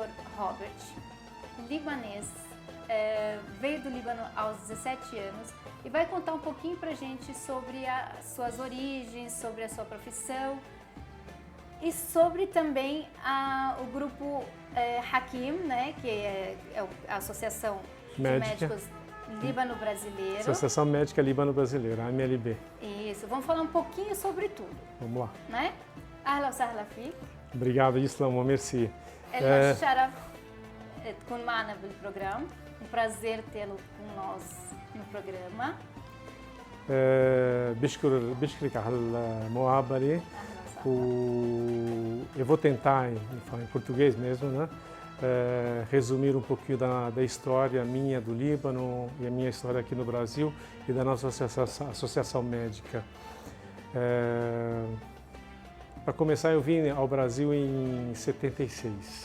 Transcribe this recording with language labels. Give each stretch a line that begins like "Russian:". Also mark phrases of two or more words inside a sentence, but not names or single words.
Portuguese: Robert, libanês, veio do Líbano aos 17 anos e vai contar um pouquinho pra gente sobre as suas origens, sobre a sua profissão e sobre também o grupo Hakim, né, que é a Associação de Médicos Líbano-Brasileiro. Associação Médica Líbano-Brasileira, AMLB. Isso, vamos falar um pouquinho sobre tudo. Vamos lá. Né?
Arabic: أهلا وسهلا فيك.
Portuguese: Obrigado, Islamo, merci.
Arabic: É sharaf تكون معنا بالبرنامج.
Portuguese: Um prazer tê-lo com nós no programa.
Arabic: بشكرك على المقابلة.
Portuguese: Eu vou tentar falar em português mesmo, né? Resumir um pouquinho da história minha do Líbano e a minha história aqui no Brasil e da nossa associação médica. Para começar, eu vim ao Brasil em 76.